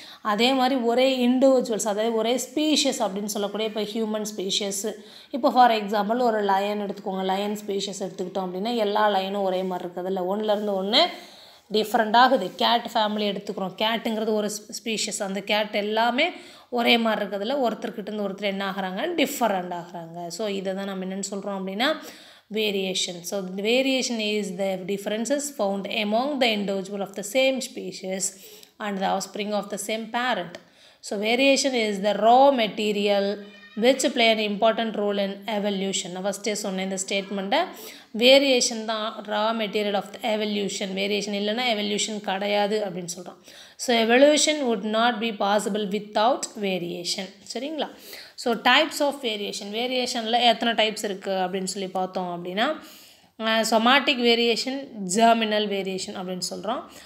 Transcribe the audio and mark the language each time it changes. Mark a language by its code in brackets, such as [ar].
[ta] அதே மாதிரி ஒரே இண்டிவிஜுவல்ஸ், அதாவது ஒரே ஸ்பீஷியஸ் அப்படின்னு சொல்லக்கூடிய இப்போ ஹியூமன் ஸ்பீஷியஸ், இப்போ ஃபார் எக்ஸாம்பிள் ஒரு லயன் எடுத்துக்கோங்க, லயன் ஸ்பீஷியஸ் எடுத்துக்கிட்டோம் அப்படின்னா எல்லா லயனும் ஒரே மாதிரி இருக்குது, இல்லை ஒன்றுலேருந்து ஒன்று டிஃப்ரெண்ட் ஆகுது. கேட் ஃபேமிலி எடுத்துக்கிறோம், கேட்டுங்கிறது ஒரு ஸ்பீஷியஸ், அந்த கேட் எல்லாமே ஒரே மாதிரி இருக்கிறதுல ஒருத்தர்கிட்டருந்து ஒருத்தர் என்ன ஆகிறாங்க டிஃப்ரெண்ட் ஆகிறாங்க. ஸோ இதை தான் நம்ம என்னென்னு சொல்கிறோம் அப்படின்னா variation. [en] So variation is the differences found among the individual of the same species and the offspring of the same parent. So variation is the raw material which play an important role in evolution. [ta] நான் ஃபஸ்ட்டே சொன்னேன் இந்த ஸ்டேட்மெண்ட்டை, variation தான் raw material of the evolution. Variation இல்லைன்னா evolution கிடையாது அப்படின்னு சொல்கிறோம். [en] So evolution would not be possible without variation. [ta] சரிங்களா. ஸோ டைப்ஸ் ஆஃப் வேரியேஷன், வேரியேஷனில் எத்தனை டைப்ஸ் இருக்குது அப்படின்னு சொல்லி பார்த்தோம் அப்படின்னா சொமாட்டிக் வேரியேஷன், ஜெர்மினல் வேரியேஷன் அப்படின்னு சொல்கிறோம்.